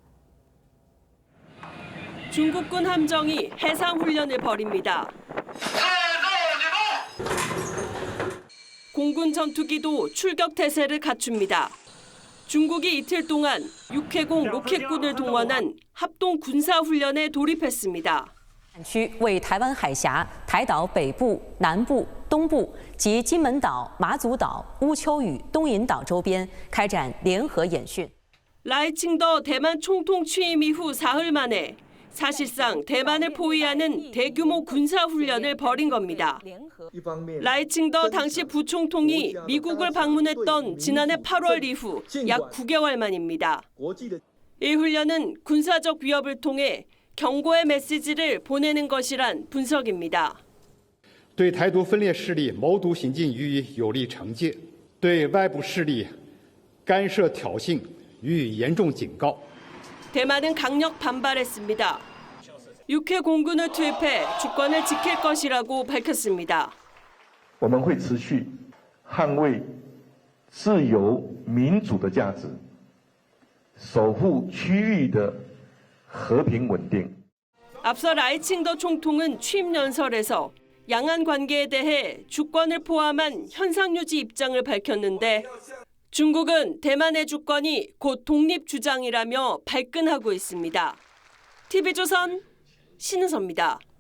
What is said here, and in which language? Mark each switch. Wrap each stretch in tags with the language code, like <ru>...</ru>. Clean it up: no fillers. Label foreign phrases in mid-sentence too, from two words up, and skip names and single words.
<ko>중국군 함정이 해상훈련을 벌입니다. 공군 전투기도 출격 태세를 갖춥니다. 중국이 이틀 동안 육해공 로켓군을 동원한 합동 군사훈련에 돌입했습니다.</ko> <zh>为台湾海峡、台岛北部、南部、东部及金门岛、马祖岛、乌丘与东引岛周边开展联合演训。</zh> <ko>라이칭더 대만 총통 취임 이후 사흘 만에 사실상 대만을 포위하는 대규모 군사훈련을 벌인 겁니다. 라이칭더 당시 부총통이 미국을 방문했던 지난해 8월 이후 약 9개월 만입니다. 이 훈련은 군사적 위협을 통해 경고의 메시지를 보내는 것이란 분석입니다.</ko> <zh>对台独分裂势力谋独行径予以有力惩戒，对外部势力干涉挑衅予以严重警告。</zh> <ko>대만은 강력 반발했습니다. 육해 공군을 투입해 주권을 지킬 것이라고 밝혔습니다.</ko> <zh>我们会持续捍卫自由民主的价值，守护区域的和平稳定。</zh> <ko>앞서 라이칭더 총통은 취임 연설에서 양안 관계에 대해 주권을 포함한 현상 유지 입장을 밝혔는데 중국은 대만의 주권이 곧 독립 주장이라며 발끈하고 있습니다. TV조선 신은서입니다.</ko>